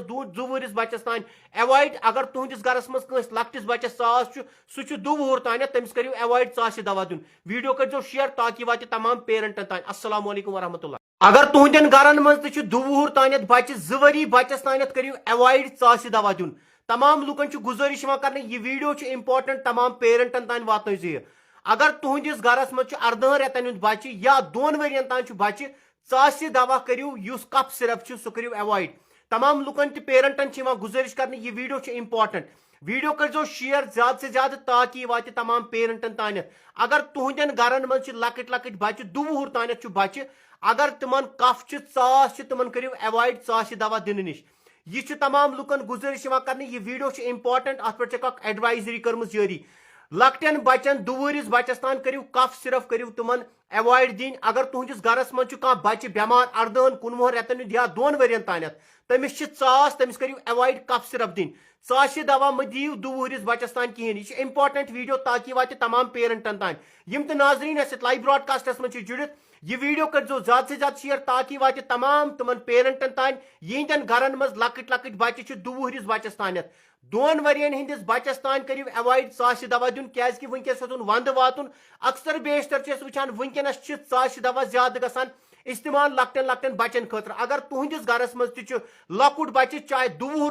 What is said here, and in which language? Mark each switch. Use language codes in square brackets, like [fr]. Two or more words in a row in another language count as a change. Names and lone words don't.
[ks] 2 وُہرس بچس تان اوائڈ اگر تہندس گرس مز کٲنٛسہِ لکٹس بچس ژاس سُہ 2 وُہُر تانیت تمس کریو اوائڈ ژاسہِ دوا دیُن ویڈیو کرزو شیئر تاکہ واتہِ تمام پیرنٹن تان [ar] السلام علیکم ورحمۃ اللہ [ks] اگر تہندین گرن مز 2 وُہُر تانیت بچہ 2 بچس تانیت کریو اوائڈ ژاسہِ دوا دیُن تمام لُکن گزٲرِش کرنے یہ [en] video important [ks] تمام پیرنٹن تان واتنٲیِو زِ اگر تہندس گرس مز 18 رٮ۪تن ہُنٛد بچہ یا 2 ؤرین تان بچہ ژاسہِ دوا کریو یُس کف صرف سُہ کریو اوائڈ تمام لُکن تہِ پیرنٹن گزٲرِش کرنے یہ [en] video important video [ks] کرزو شیئر [ur] زیادہ سے زیادہ [ks] تاکہ یہ واتہِ تمام پیرنٹن تانیت اگر تہندین گرن مز لکٹ لکٹ بچہ 2 وُہُر تانیت بچہ اگر تمن کف ژاس تمن کریو اوائڈ ژاسہِ دوا دِنہٕ نش یہ تمام لُکن گزٲرِش کرنے یہ [en] video important [ks] ات پہ ایڈوائزری کرمز جاری لکٹین بچن 2 وُہرس بچس تان کریو کف صرف کریو تمن اوائڈ دن اگر تہندس گرس مز بچہ بیمار 18 19 رٮ۪تن ہُنٛد یا 2 ؤرین تانیت تمس ژاس تمس کریو اوائڈ کف صرف دن ژاسہِ دوا مہ دیو 2 وُہرس بچس تان کہین یہ [en] important video [ks] تاکہ واتہِ تمام پیرنٹن تان یم تہ ناظرین [en] live broadcasts [ks] مز جڑت یہ ویڈیو کرزو [ur] زیادہ سے زیادہ [ks] شیئر تاکہ واتہِ تمام تمن پیرنٹن تان یہندین گرن مز لکٹ لکٹ بچہ 2 وُہرس بچس تانیت 2 ؤرین ہندس بچس تان کریو اوائڈ ژاسہِ دوا دیُن کیازِ ونکس ہوتن ونٛدٕ واتُن اکثر بیشتر وچھان ونکس ژاسہِ دوا زیادٕ گژھان استعمال لکٹن لکٹن بچن خاطر اگر تہندس گرس مز لۄکُٹ بچہ چاہے 2 وُہُر